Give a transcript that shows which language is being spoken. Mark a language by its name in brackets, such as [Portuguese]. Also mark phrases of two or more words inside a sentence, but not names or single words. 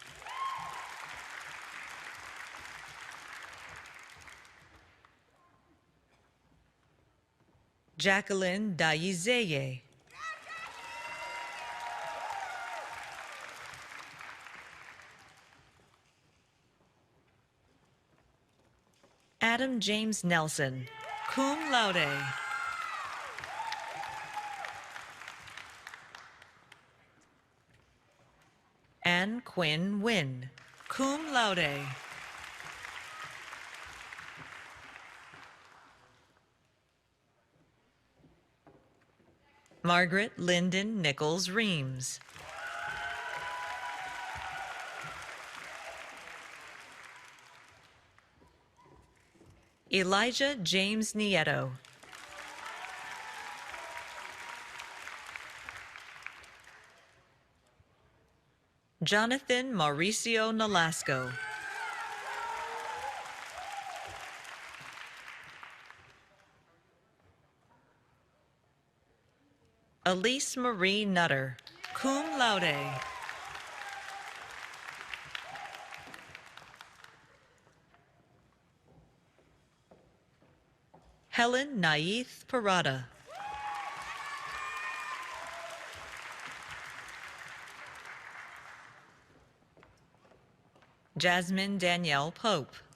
[English] Jacqueline Dayizeye. Adam James Nelson, [Latin] cum laude. [English] Anne Quinn Wynn, [Latin] cum laude. [English] Margaret Lyndon Nichols Reams. Elijah James Nieto. Jonathan Mauricio Nolasco. Elise Marie Nutter, [Latin] cum laude. [English] Helen Naith Parada. Jasmine Danielle Pope.